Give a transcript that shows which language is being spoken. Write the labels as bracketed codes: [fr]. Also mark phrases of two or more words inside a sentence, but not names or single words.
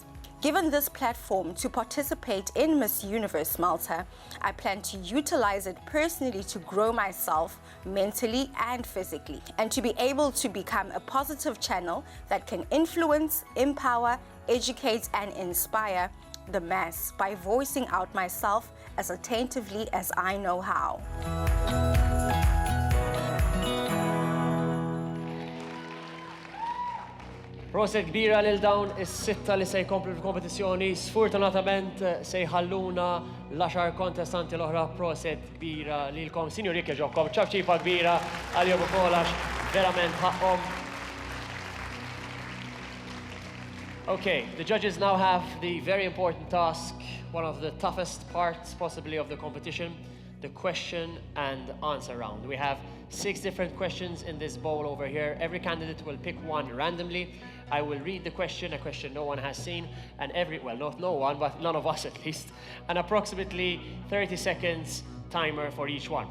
[en] Given this platform to participate in Miss Universe Malta, I plan to utilize it personally to grow myself mentally and physically, and to be able to become a positive channel that can influence, empower, educate, and inspire the mass by voicing out myself as attentively as I know how. [mt] Proset kbira lil dawn is-sitta li se jkomplu fil-kompetizzjoni. Sfortunatament se jħalluna l-10 kontestanti l-oħra. Proset kbira lilkom. Sinjur Rikke ġokkom, ċabċipa kbira għal-jom kolax, verament ħaqqom. [en] Okay, the judges now have the very important task, one of the toughest parts possibly of the competition, the question and answer round. We have 6 different questions in this bowl over here. Every candidate will pick one randomly. I will read the question, a question no one has seen, and well, not no one, but none of us at least, and approximately 30 seconds timer for each one.